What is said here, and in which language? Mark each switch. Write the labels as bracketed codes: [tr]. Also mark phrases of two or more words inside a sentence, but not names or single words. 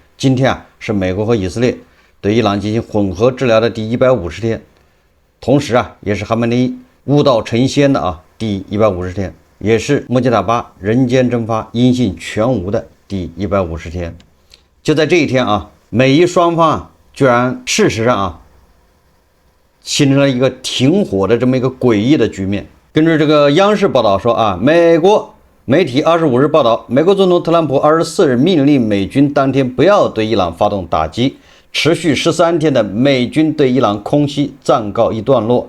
[zh] 今天是美國和以色列對伊朗進行混合治療的第150天，同時也是哈梅內伊悟道成仙的第150天，也是穆吉塔巴人間蒸發音信全無的第150天。就在這一天美伊雙方居然事實上形成了一個停火的這麼一個詭異的局面。根據這個央視報道說美國媒體25日報道，美國總統特朗普24日命令美軍當天不要對伊朗發動打擊，持續13天的美軍對伊朗空襲暫告一段落。